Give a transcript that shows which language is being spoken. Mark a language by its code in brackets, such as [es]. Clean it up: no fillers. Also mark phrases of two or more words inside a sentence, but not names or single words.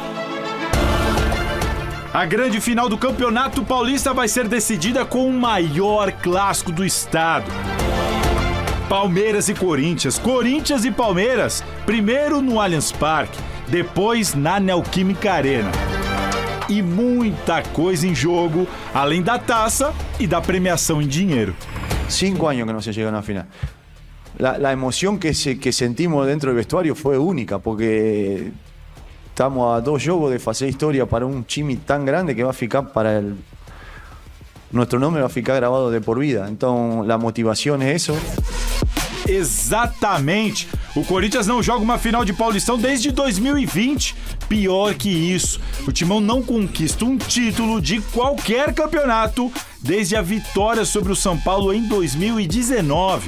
[pt] A grande final do Campeonato Paulista vai ser decidida com o maior clássico do estado. Palmeiras e Corinthians, Corinthians e Palmeiras, primeiro no Allianz Parque, depois na Neoquímica Arena. E muita coisa em jogo, além da taça e da premiação em dinheiro. [es] 5 años que no se llega a una final. La emoción que sentimos dentro del vestuario fue única, porque estamos a 2 [pt] jogos de fazer historia para um time tão grande que vai ficar [es] nuestro nombre va a ficar grabado de por vida. [pt] Então, a motivação é isso. Exatamente. O Corinthians não joga uma final de Paulistão desde 2020. Pior que isso, o Timão não conquista um título de qualquer campeonato desde a vitória sobre o São Paulo em 2019.